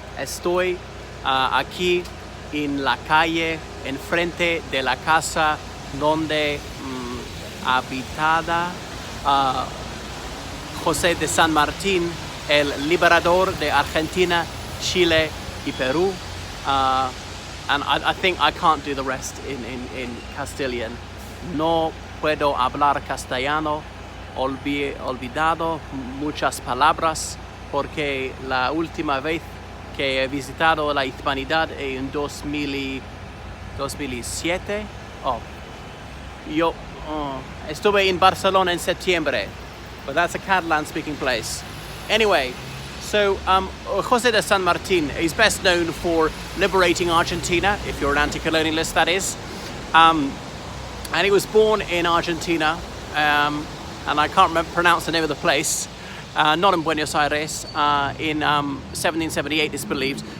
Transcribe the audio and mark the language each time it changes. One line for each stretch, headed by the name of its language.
Spanish: Estoy aquí en la calle, enfrente de la casa donde habitada José de San Martín, el liberador de Argentina, Chile y Perú.
English: And I think I can't do the rest in Castilian.
Spanish: No puedo hablar castellano, olvidado muchas palabras, porque la última vez que he visitado la Hispanidad en 2007, yo estuve en Barcelona en septiembre,
English: but that's a Catalan-speaking place. Anyway, so José de San Martín is best known for liberating Argentina, if you're an anti-colonialist, that is. And he was born in Argentina, and I can't pronounce the name of the place, not in Buenos Aires, in 1778 it's believed.